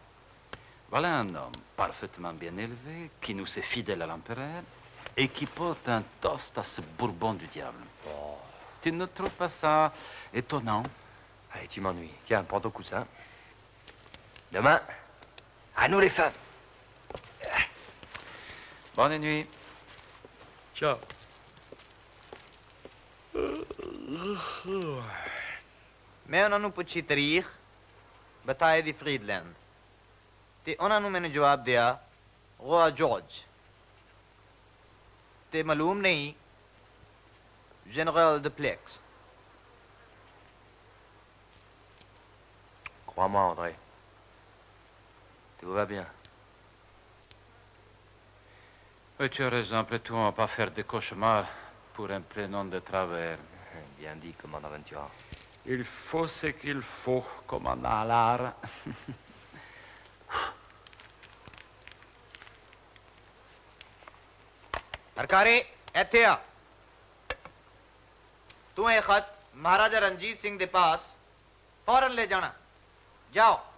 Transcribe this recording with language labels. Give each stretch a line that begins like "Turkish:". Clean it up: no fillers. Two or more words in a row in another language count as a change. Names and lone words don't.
French: Voilà un homme parfaitement bien élevé, qui nous est fidèle à l'empereur et qui porte un toast à ce Bourbon du diable. Oh. Tu ne trouves pas ça étonnant? Allez, tu m'ennuies. Tiens, prends ton coussin. Demain, à nous les femmes. Bonne nuit. Ciao.
Punjabi: मैं ਉਹਨਾਂ ਨੂੰ ਪੁੱਛੀ ਤਾਰੀਖ ਬਤਾਏ ਦੀ ਫਰੀਡਲੈਂਡ ਤੇ ਉਹਨਾਂ ਨੂੰ ਮੈਨੂੰ ਜਵਾਬ ਦਿਆ ਰੋਆ ਜਾਰਜ ਤੇ ਮਾਲੂਮ ਨਹੀਂ ਜਨਰਲ ਡੁਪਲੈਕਸ
French: Crois-moi, André. Tout va bien. Oui, tu as raison, après tout, on ne va pas faire des cauchemars pour un prénom de travers. Bien dit, commandant Ventura. Il faut ce qu'il faut, commandant Allard.
Punjabi: ਸਰਕਾਰੀ ਇੱਥੇ ਆ ਤੂੰ ਇਹ ਖਤ ਮਹਾਰਾਜਾ ਰਣਜੀਤ ਸਿੰਘ ਦੇ ਪਾਸ ਫੌਰਨ ਲੈ ਜਾਣਾ ਜਾਓ